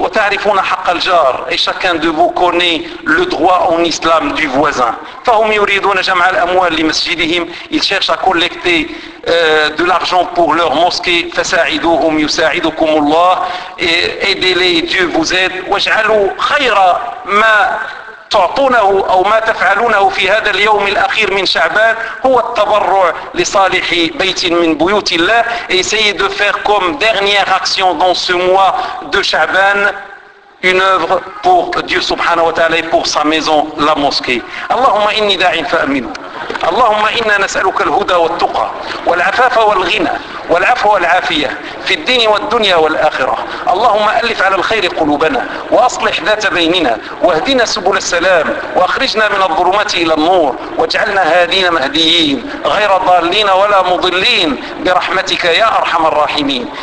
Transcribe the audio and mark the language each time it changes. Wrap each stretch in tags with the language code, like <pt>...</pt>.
<ar>وتعرفون حق الجار,</ar> <fr>et chacun de vous connaît le droit en islam du voisin.</fr> <ar>فهم يريدون جمع الأموال لمسجدهم,</ar> <fr>ils cherchent à collecter de l'argent pour leur mosquée.</fr> <ar>فساعدوهم يساعدكم الله,</ar> <fr>et aidez-les, Dieu vous aide.</fr> <ar>واجعلوا خير ما تعطونه أو ما تفعلونه في هذا اليوم الأخير من شعبان هو التبرع لصالح بيت من بيوت الله.</ar> <fr>Essayez de faire comme dernière action dans ce mois de شعبان une œuvre pour Dieu subhanahu wa ta'ala et pour sa maison, la mosquée.</fr> <ar>اللهم إني داع فأمنه. اللهم إنا نسألك الهدى والتقى والعفاف والغنى والعفو والعافية في الدين والدنيا والآخرة. اللهم ألف على الخير قلوبنا وأصلح ذات بيننا واهدنا سبل السلام وأخرجنا من الظلمات إلى النور واجعلنا هادين مهديين غير ضالين ولا مضلين برحمتك يا أرحم الراحمين.</ar>